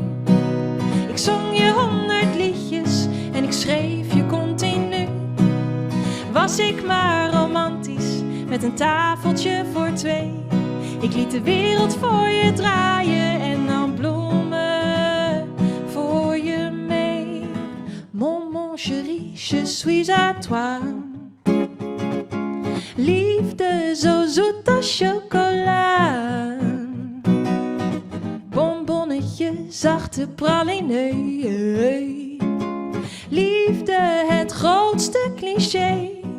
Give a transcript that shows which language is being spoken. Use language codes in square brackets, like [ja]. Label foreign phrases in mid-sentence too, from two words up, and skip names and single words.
[nl] Ik zong je 100 liedjes en ik schreef je continu. Was ik maar romantisch, met een tafeltje voor twee. Ik liet de wereld voor je draaien en nam bloemen voor je mee. [fr] Mon chéri, je suis à toi. [nl] Liefde zo zoet als chocola. Bonbonnetje, zachte pralinee. Liefde, het grootste cliché.